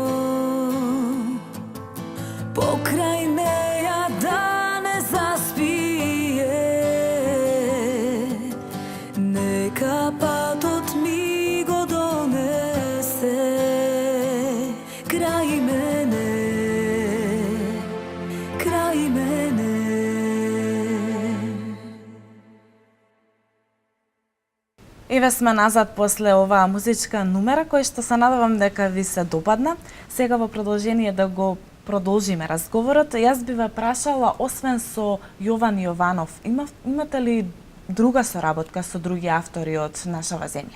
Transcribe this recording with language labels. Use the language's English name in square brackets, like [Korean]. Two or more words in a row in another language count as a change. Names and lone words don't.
[Macedonian] Pokraj neja da ne zaspije, neka patot mi go donese. Kraj mene, kraj mene. Еве сме назад после оваа музичка нумера, кој што се надевам дека ви се допадна. Сега во продолжение да го продолжиме разговорот. Јас би ве прашала, освен со Јован Јованов, имате ли друга соработка со други автори од нашава земја?